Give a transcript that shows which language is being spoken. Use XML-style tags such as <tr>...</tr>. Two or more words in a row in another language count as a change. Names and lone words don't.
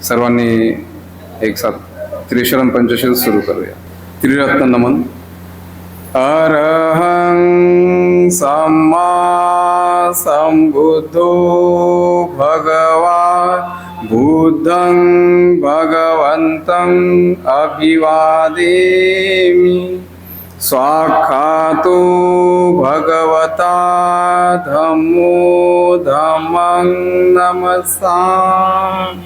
<mr>सर्वांनी एक साथ त्रिशरण पंचशील सुरू करूया. त्रिरत्न नमन.</mr> <pi>अरहं सम्मा संबुद्धो भगवान् बुद्धं भगवन्तं अभिवादेमि. स्वाक्षातो भगवता धम्मो धम्मं नमस्सामि.</pi>